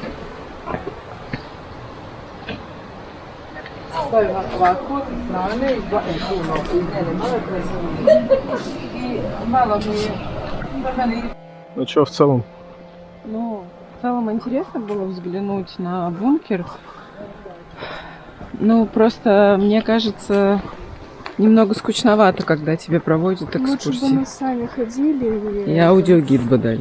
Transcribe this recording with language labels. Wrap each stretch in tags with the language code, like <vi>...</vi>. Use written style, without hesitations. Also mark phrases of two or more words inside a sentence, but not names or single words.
<hr>Stavim ovako sa strane i puno. I malo mi je...</hr> <ru>Ну что в целом? Ну, в целом интересно было взглянуть на бункер. Ну, просто, мне кажется, немного скучновато, когда тебе проводят экскурсии. Лучше бы мы сами ходили. И аудиогид бы дали.</ru>